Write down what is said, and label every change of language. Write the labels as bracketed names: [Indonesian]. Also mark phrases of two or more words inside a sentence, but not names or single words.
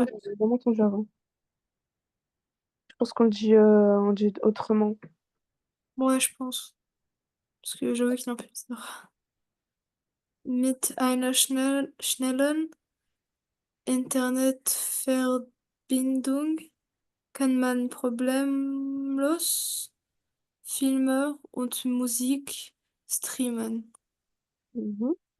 [French] ouais, je l'ai jamais entendu avant. Je pense on dit autrement. ouais, je pense. Parce que j'avoue qu'il est un peu bizarre. [German] Mit einer schnellen Internetverbindung kann man problemlos Filme und Musik streamen. Mhm.